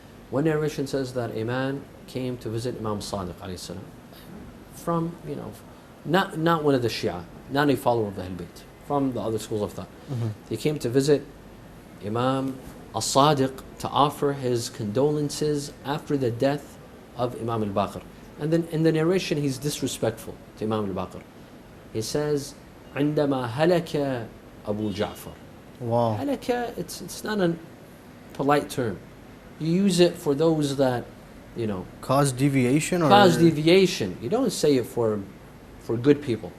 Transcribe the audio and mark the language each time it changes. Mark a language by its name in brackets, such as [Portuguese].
[English] One narration says that a man came to visit Imam Sadiq alayhi salam from, not one of the Shia, not a follower of the Ahl Bayt, from the other schools of thought. He came to visit Imam al-Sadiq to offer his condolences after the death of Imam al-Baqir. And then in the narration he's disrespectful to Imam al-Baqir. He says, [Arabic] عندما هلك أبو جعفر. [English] Wow. Halaka, it's not a polite term. You use it for those that, Cause deviation? Cause deviation. You don't say it for good people.